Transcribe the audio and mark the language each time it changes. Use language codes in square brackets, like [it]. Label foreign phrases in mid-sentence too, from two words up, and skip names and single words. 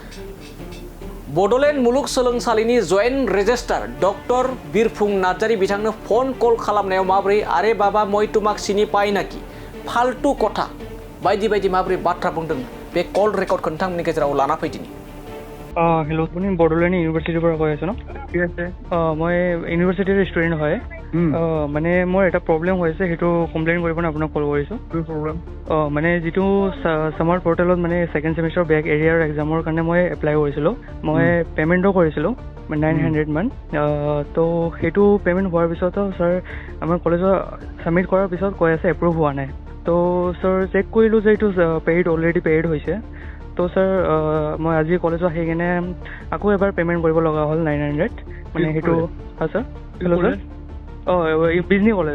[brx] बड'लेण्ड मुलुगसोलोंसालिनि जइन्ट रेजिस्ट्रार डक्टर बिरफुं नार्जारि बिथांनो फन कल खालामनायाव माबोरै [as] আৰে বাবা মই তোমাক চিনি পায় নাকি ফালতু কথা [brx] बायदि बायदि माबोरै बाथ्रा बुंदों बे कल रेकर्डखौ नोंथांमोननि गेजेराव लाना फैदिनि [as] हेलो আপুনি বড়োলেণ্ড ইউনিভাৰ্চিটিৰ পৰা কৈ আছে ন ঠিক আছে মই ইউনিভাৰ্চিটিৰ ষ্টুডেণ্ট হয় মানে মোৰ এটা প্ৰব্লেম হৈছে সেইটো কমপ্লেইন কৰিবলৈ আপোনাক কল কৰিছোঁ কি প্ৰব্লেম মানে যিটো সামাৰ পৰ্টেলত মানে সেকেণ্ড সেমিষ্টাৰ বেক এৰিয়াৰ এক্সামৰ কাৰণে মই এপ্লাই কৰিছিলোঁ মই পে'মেণ্টো কৰিছিলোঁ 900 মান তো সেইটো পে'মেণ্ট হোৱাৰ পিছতো ছাৰ আমাৰ কলেজত ছাবমিট কৰাৰ পিছত কৈ আছে এপ্ৰুভ হোৱা নাই তো ছাৰ চেক কৰিলোঁ যে এইটো অলৰেডি পেইড হৈছে তো ছাৰ মই আজি কলেজত আহি কিনে আকৌ এবাৰ পে'মেণ্ট কৰিব লগা হ'ল 900 মানে সেইটো হয় ছাৰ হেল্ল' ছাৰ বিজনি কলেজ